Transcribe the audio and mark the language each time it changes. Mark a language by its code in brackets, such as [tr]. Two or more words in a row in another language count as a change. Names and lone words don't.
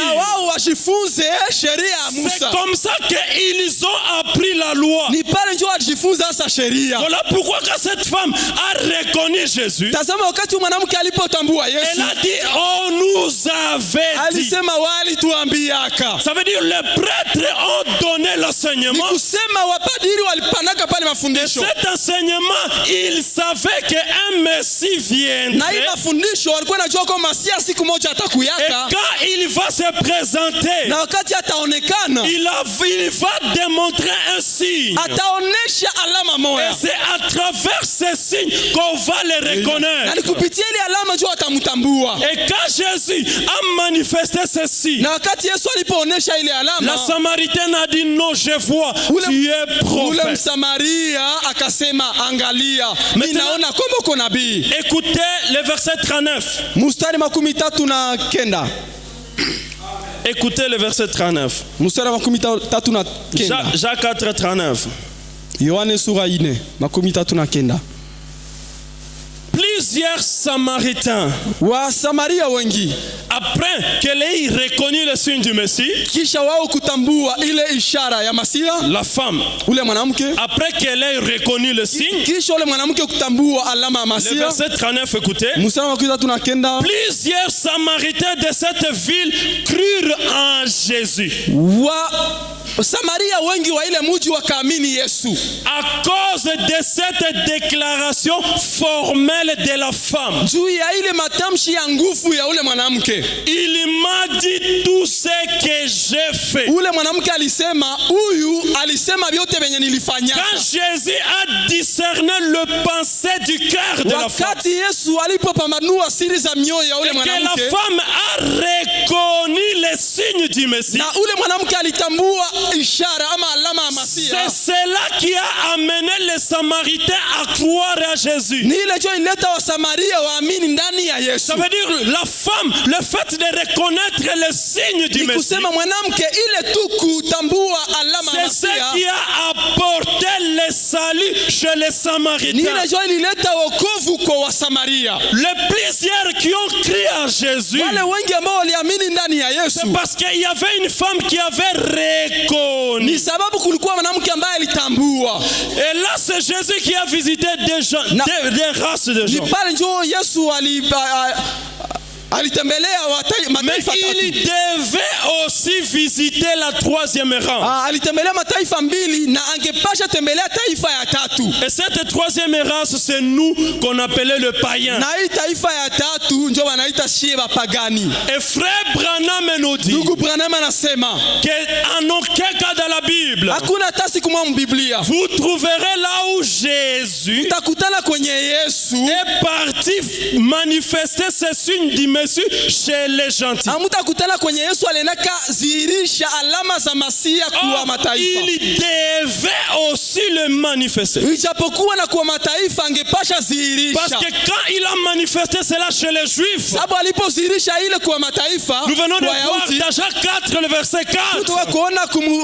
[sw] Na wao washifunze sheria ya [fr] C'est [sw] Musa. [fr] comme ça qu'ils ont appris la loi. [sw] Ni pale ndio wajifunza sasa sheria. [fr] Voilà pourquoi quand cette femme a reconnu Jésus, [sw] Tazama wakati mwanamke alipotambua [fr] elle [sw] Yesu, [fr] a dit, on nous avait dit. [sw] alisema walituambiaka. [fr] Ça veut dire les prêtres ont donné [sw] Ni [fr] l'enseignement. [sw] kusema wapadiri walipanaka pale mafundisho. [fr] Cet enseignement, ils savaient qu'un Messie [sw] Na hii [fr] viendrait. [sw] mafundisho walikuwa najua kwamba Masia siku moja [fr] Et [sw] atakuyaka, [fr] quand il va se présenter, [sw] na wakati ataonekana [fr] il va démontrer un signe. [sw] ataonesha alama [fr] Et [sw] moja, [fr] c'est à travers ces signes qu'on va les [sw] na [fr] reconnaître. [sw] ni kupitia ile alama ndio watamtambua. [fr] Et quand Jésus a manifesté ceci, [sw] Na wakati Yesu alipoonesha ile [fr] la [sw] alama, [fr] Samaritaine a dit non, je vois, tu es [sw] ule [fr] prophète. [sw] Msamaria akasema, angalia, mimi naona kwamba uko nabii. [fr] Écoutez le verset 39. [sw] Mstari 39. [fr] Écoutez le verset 39. [sw] Mstari 39. [fr] Jacques 4, 39. [sw] Yohane sura 4 39. [fr] Plusieurs Samaritains, [sw] Wa Samaria wengi [fr] après qu'elle ait reconnu le signe du Messie, [sw] kisha wao kutambua ile ishara ya Masia, [fr] la femme, [sw] ule mwanamke, [fr] après qu'elle ait reconnu le signe, [sw] kisha ule mwanamke kutambua alama ya [fr] le [sw] Masia. [fr] verset 39, écoutez. [sw] Mstari 39. [fr] Plusieurs Samaritains de cette ville crurent en Jésus [sw] Wa Samaria wengi wa ile mji wakaamini Yesu [fr] à cause de cette déclaration formelle de la femme. [sw] juu ya ile matamshi ya nguvu ya ule mwanamke. [fr] Il m'a dit tout ce que j'ai fait. [sw] Ule mwanamke alisema, huyu alisema vyote venye nilifanya. [fr] Quand Jésus a discerné le pensée du cœur de la femme, [sw] Wakati Yesu alipopambanua siri za mioyo ya ule [fr] et que la [sw] mwanamke, [fr] femme a reconnu les signes du Messie, [sw] na ule mwanamke alitambua ishara ama alama ya Masia, [fr] c'est cela qui a amené les Samaritains à croire à Jésus. [sw] ni ile jo ileta wa Samaria waamini ndani ya Yesu. [fr] Ça veut dire la femme, le fait de reconnaître les signes du [sw] Ni [fr] Messie, [sw] kusema mwanamke ile tu kutambua alama ya [fr] c'est ce [sw] Masia, [fr] qui a apporté le salut chez les [sw] ni [fr] Samaritains. [sw] ile jo ilileta wokovu kwa wa Samaria. [fr] Les plusieurs qui ont crié à Jésus, [sw] Wale wengi ambao waliamini ndani ya Yesu [fr] c'est parce qu'il y avait une femme qui avait reconnu. [sw] ni sababu kulikuwa mwanamke ambaye alitambua. [fr] Et là, c'est Jésus qui a visité des gens, des races de [sw] Ni [fr] gens. [sw] pale ndio Yesu alitembelea [fr] Mais [sw] mataifa [fr] il [sw] tatu. [fr] devait aussi visiter la troisième rang. [sw] Alitembelea mataifa mbili na angepasha tembelea taifa ya tatu. [fr] Et cette troisième race, c'est nous qu'on appelait le païen. [sw] Na hii taifa ya tatu ndio wanaita shie wapagani. [fr] Et frère Branham nous dit [sw] Ndugu Branham anasema [fr] qu'en aucun cas dans la Bible, [sw] hakuna hata siku moja mbiblia [fr] vous trouverez là où Jésus [sw] utakutana kwenye Yesu [fr] est parti manifester ses signes du Messie chez les gentils. [sw] amutakutana kwenye Yesu alenaka zihirisha alama za Masia kwa mataifa. [fr] Il devait aussi le manifester. [sw] Ijapokuwa na kwa mataifa angepasha [fr] Parce [sw] zihirisha. [fr] que quand il a manifesté cela chez les Juifs, [sw] Sababu alipozihirisha ile kwa mataifa [fr] nous venons de [sw] kwa [fr] voir [sw] Wayahudi, [fr] dans Jacques 4, le verset 4. [sw] kutoka kuona